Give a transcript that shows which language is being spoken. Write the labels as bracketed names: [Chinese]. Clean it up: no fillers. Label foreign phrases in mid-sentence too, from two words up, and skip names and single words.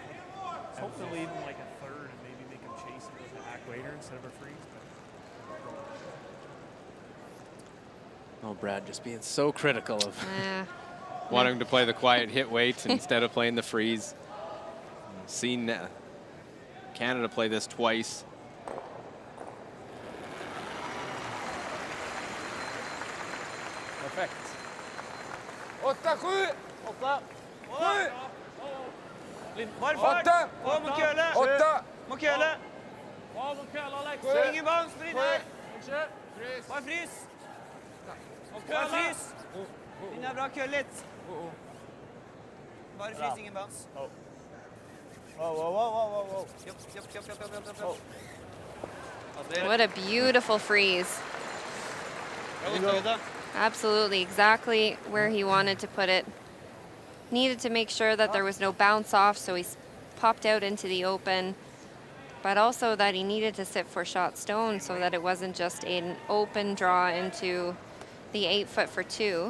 [English] I was hoping to leave him like a third and maybe make him chase it with a hack later instead of a freeze. Oh, Brad just being so critical of Yeah. wanting to play the quiet hit weight instead of playing the freeze. Seen Canada play this twice. [Norwegian] Perfekt. 8-7. 8. 7. Bare fart! 8. Og mot køle! 8. Mot køle! Sju. Ingen bounce, sprint her! Bare frys! Bare frys! Den er bra, køl litt. Bare frys, ingen bounce. Jopp. [English] What a beautiful freeze. Absolutely, exactly where he wanted to put it. Needed to make sure that there was no bounce off, so he popped out into the open, but also that he needed to sit 4-shot stone so that it wasn't just an open draw into the 8-foot for 2.